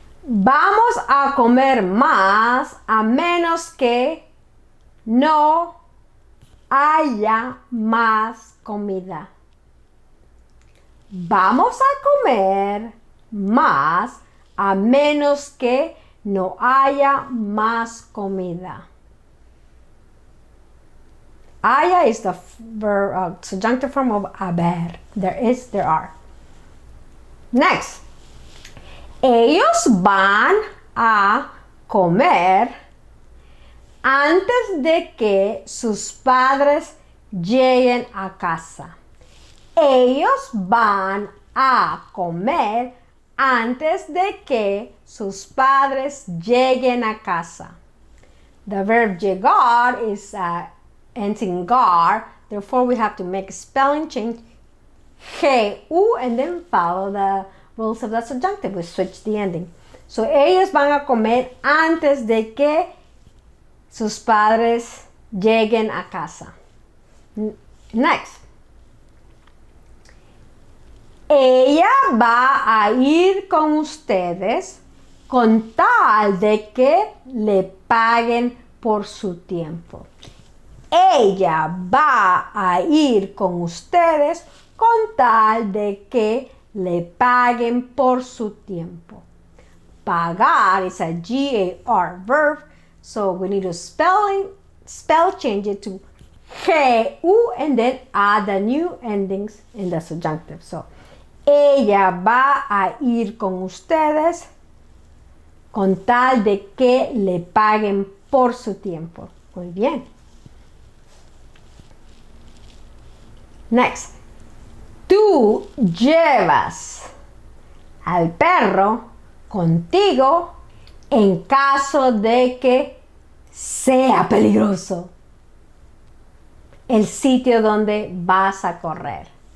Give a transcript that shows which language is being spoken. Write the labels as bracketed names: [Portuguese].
[Spanish] Vamos a comer más a menos que no haya más comida. Vamos a comer más a menos que no haya más comida. [English] Haya is the subjunctive form of haber. There are. Next. [Spanish] Ellos van a comer antes de que sus padres lleguen a casa. Ellos van a comer antes de que sus padres lleguen a casa. [English] The verb llegar is ends in gar, therefore we have to make a spelling change, G-U, and then follow the rules of the subjunctive. We switch the ending. So [Spanish] ellos van a comer antes de que sus padres lleguen a casa. Next. Ella va a ir con ustedes con tal de que le paguen por su tiempo. Ella va a ir con ustedes con tal de que le paguen por su tiempo. [English] Pagar is a G-A-R verb, so we need to spell change it to G-U, and then add the new endings in the subjunctive. So, [Spanish] ella va a ir con ustedes con tal de que le paguen por su tiempo. Muy bien. [English] Next. [Spanish] Tú llevas al perro contigo en caso de que sea peligroso el sitio donde vas a correr.